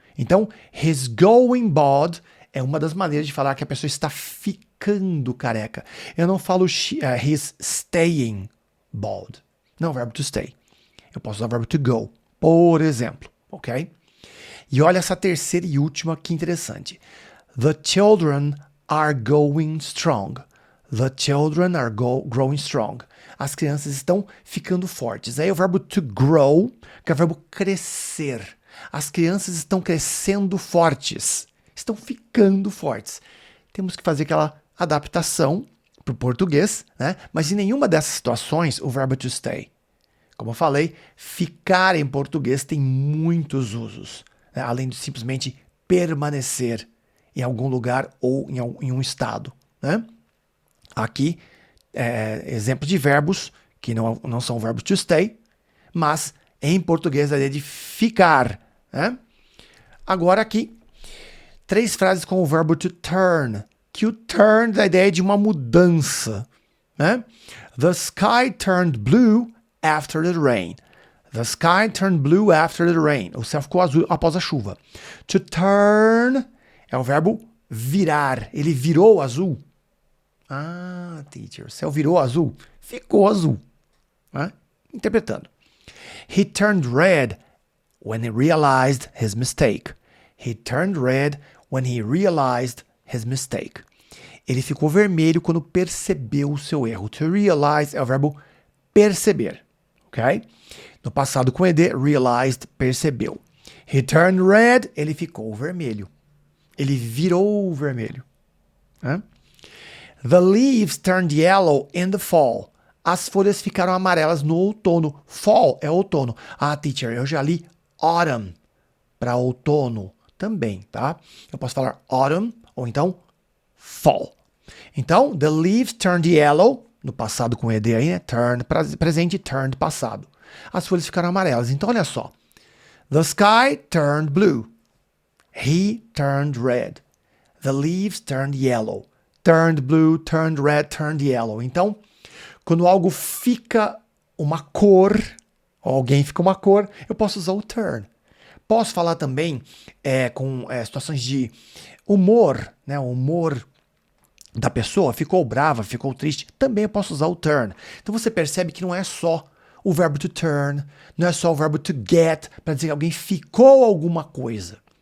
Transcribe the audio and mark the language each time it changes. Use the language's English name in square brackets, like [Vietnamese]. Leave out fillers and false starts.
[Portuguese] Então, [English] he's going bald [Portuguese] é uma das maneiras de falar que a pessoa está ficando careca. Eu não falo [English] he's staying bald. [Portuguese] Não, verbo to stay. Eu posso usar o verbo to go, por exemplo, ok? E olha essa terceira e última que interessante. [English] The children are going strong. The children are growing strong. [Portuguese] As crianças estão ficando fortes. Aí é o verbo to grow, que é o verbo crescer. As crianças estão crescendo fortes. Estão ficando fortes. Temos que fazer aquela adaptação para o português, né? Mas em nenhuma dessas situações o verbo to stay. Como eu falei, ficar em português tem muitos usos, né? Além de simplesmente permanecer em algum lugar ou em um estado, né? Aqui, exemplos de verbos que não são verbos to stay, mas em português a ideia de ficar, né? Agora aqui, 3 frases com o verbo to turn, que o turn dá a ideia de uma mudança, né? [English] The sky turned blue after the rain. The sky turned blue after the rain. [Portuguese] O céu ficou azul após a chuva. To turn é o verbo virar. Ele virou azul. Teacher, o céu virou azul. Ficou azul. Né? Interpretando. [English] He turned red when he realized his mistake. He turned red when he realized his mistake. [Portuguese] Ele ficou vermelho quando percebeu o seu erro. To realize é o verbo perceber. Ok? No passado com ED, realized, percebeu. [English] He turned red. [Portuguese] Ele ficou vermelho. Ele virou vermelho. Né? [English] The leaves turned yellow in the fall. [Portuguese] As folhas ficaram amarelas no outono. Fall é outono. Ah, teacher, eu já li autumn para outono também, tá? Eu posso falar autumn ou então fall. Então, [English] the leaves turned yellow, [Portuguese] no passado com ED aí, né? Turned, presente, turned, passado. As folhas ficaram amarelas. Então, olha só. [English] The sky turned blue. He turned red. The leaves turned yellow. Turned blue, turned red, turned yellow. [Portuguese] Então, quando algo fica uma cor, ou alguém fica uma cor, eu posso usar o turn. Posso falar também com situações de humor, né? O humor da pessoa ficou brava, ficou triste. Também eu posso usar o turn. Então você percebe que não é só o verbo to turn, não é só o verbo to get, para dizer que alguém ficou alguma coisa.